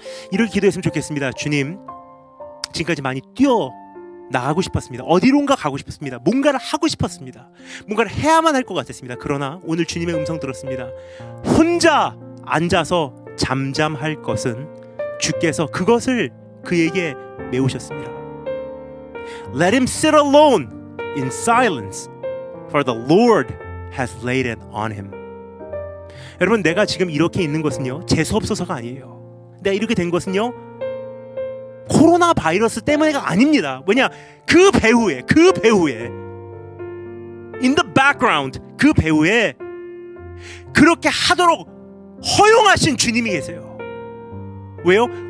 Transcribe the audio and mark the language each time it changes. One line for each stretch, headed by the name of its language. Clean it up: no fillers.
Korean: 이렇게 기도했으면 좋겠습니다. 주님, 지금까지 많이 나가고 싶었습니다. 어디론가 가고 싶었습니다. 뭔가를 하고 싶었습니다. 뭔가를 해야만 할 것 같았습니다. 그러나 오늘 주님의 음성 들었습니다. 혼자 앉아서 잠잠할 것은 주께서 그것을 그에게 메우셨습니다.
English: Let him sit alone in silence, for the Lord has laid it on him.
Korean: 여러분, 내가 지금 이렇게 있는 것은요, 재수없어서가 아니에요. 내가 이렇게 된 것은요, 코로나 바이러스 때문에가 아닙니다. 뭐냐, 그 배후에 in the background, 그 배후에 그렇게 하도록 허용하신 주님이 계세요. 왜요?